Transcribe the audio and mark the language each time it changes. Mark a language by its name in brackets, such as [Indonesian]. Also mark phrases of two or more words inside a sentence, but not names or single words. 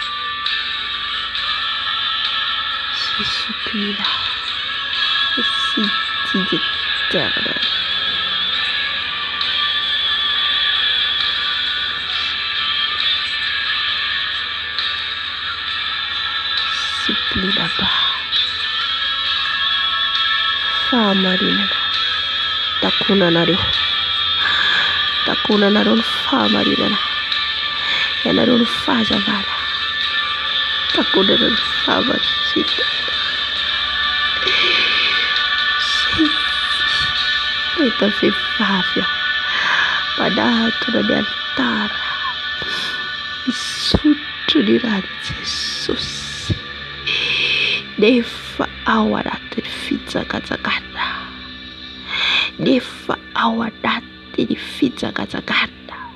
[French] Je supplie là. Ainsi dit l'Éternel. Supplie là-bas. [Malagasy] Fahamarinana. Takonanareo. Takonanareo ny fahamarinana. Ianareo ny fahazavana. Takonanareo ny fahamarinana. Rehefa vehivavy mpanatona ny alitara misotro ny rano Jesosy nefa ao anatin'ny fitsangatsangana, nefa ao anatin'ny fitsangatsangana.